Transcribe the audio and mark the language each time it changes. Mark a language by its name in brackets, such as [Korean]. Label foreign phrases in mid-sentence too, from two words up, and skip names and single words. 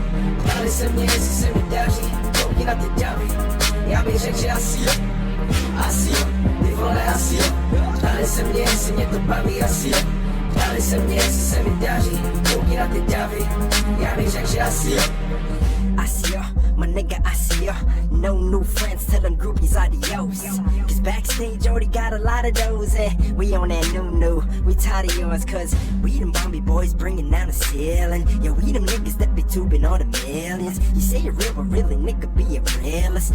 [Czech] Ptali se mě, jestli se mi daří, koukni na ty davy. Já bych řekl, že asi jo, ty vole asi jo. Ptali se mě, jestli mě to baví, asi jo. Ptali se mě, jestli se mi daří, koukni na ty davy. Já bych řekl, že asi jo. [English] Asio, my nigga Asio. No new friends, tell them groupies adios. Cause backstage already got a lot of those. We on that new, we tired of yours. Cause we them Bombay boys bringing down the ceiling. Yeah, we them niggas that be tubing all the millions. You say you're real, but really nigga be a realist.